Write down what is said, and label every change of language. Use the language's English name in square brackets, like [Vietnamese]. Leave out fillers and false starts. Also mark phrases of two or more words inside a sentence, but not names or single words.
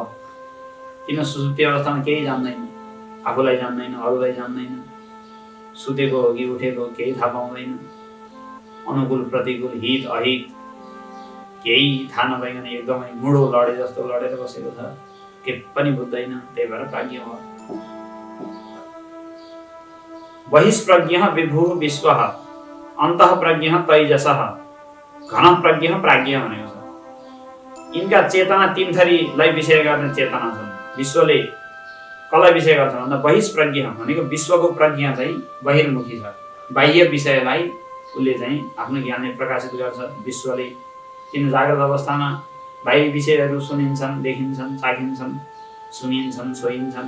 [Nepali] किन सुसुप्ति अवस्थामा केही जान्दैन, आफूलाई जान्दैन, अरूलाई जान्दैन, सुतेको हो कि उठेको केही थाहा पाउँदैन, अनुकूल प्रतिकूल हित अहित केही थाहा नपाइकन एकदमै मुडो लडे जस्तो लडेर बसेको छ, के पनि बुझ्दैन। त्यही भएर प्राज्ञ हो। [Sanskrit] बहिष्प्रज्ञः विभु विश्वः अन्तः प्रज्ञः तैजसः घन प्रज्ञः प्राज्ञ [Nepali] भनेको छ। यिनका चेतना तीन थरीलाई विषय गर्ने चेतना छन्। विश्वले कसलाई विषय गर्छ भन्दा बहिष्प्रज्ञ भनेको विश्वको प्रज्ञा चाहिँ बहिर्मुखी छ। बाह्य विषयलाई उसले चाहिँ आफ्नो ज्ञानले प्रकाशित गर्छ विश्वले। किन जागृत अवस्थामा बाह्य विषयहरू सुनिन्छन्, देखिन्छन्, चाखिन्छन्, सुनिन्छन्, छोइन्छन्।